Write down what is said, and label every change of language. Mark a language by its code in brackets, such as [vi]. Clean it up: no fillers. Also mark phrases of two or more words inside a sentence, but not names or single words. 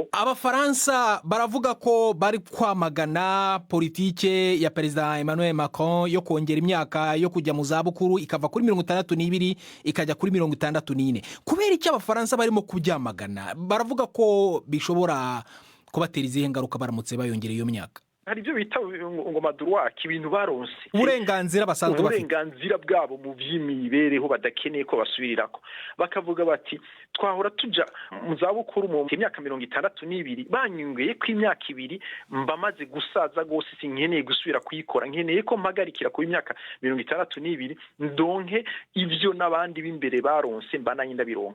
[rw] Abafaransa baravuga ko bari kwamagana politike ya Perezida Emmanuel Macron yo kongera imyaka yo kujya mu zabukuru ikava kuri 62 ikajya kuri 64. Kubera iki Abafaransa barimo kubyamagana? Baravuga ko bishobora kubatera izihe ngaruka baramutse bayongera iyo myaka? [rn] Hari ibyo bita ngo madroit, ibintu baronse uburenganzira basanzwe bafite, uburenganzira bwabo mu by'imibereho badakeneye ko basubirirako. Bakavuga bati twahora tuja mu zabukuru mu myaka 62, banyungeye ko imyaka 2 mbamaze gusaza gose sinkeneye gusubira kuyikora, nkeneye ko mpagarikira ku imyaka 62 ndonke ivyo nabandi b'imbere baronse mbananye ndabironka.